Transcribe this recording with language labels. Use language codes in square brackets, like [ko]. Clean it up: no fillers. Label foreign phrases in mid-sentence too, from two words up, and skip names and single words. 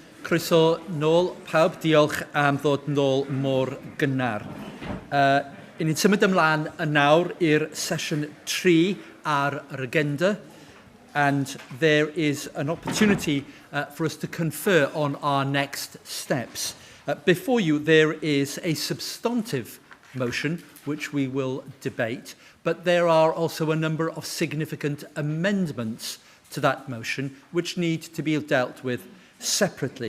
[cy] Croeso nôl, pawb. Diolch am ddod nôl mor gynnar. I ni'n symud ymlaen yn nawr i'r sesiwn 3 ar yr agenda, [en] and there is an opportunity for us to confer on our next steps. Before you, there is a substantive motion which we will debate, but there are also a number of significant amendments to that motion which need to be dealt with separately.